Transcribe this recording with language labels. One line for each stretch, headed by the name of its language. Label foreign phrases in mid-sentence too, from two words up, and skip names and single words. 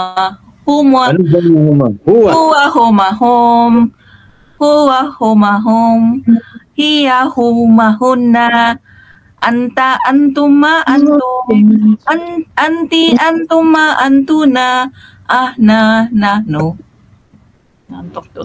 Arabic: Huma,
Filipino: Ano ba yung huma? Huwa.
Arabic: هو، هما، هم. هو، هما، هم. هي، هما, هن. أنت، أنتما، أنتم. أنتِ، أنتما، أنتن.
Filipino: No. Nantok to.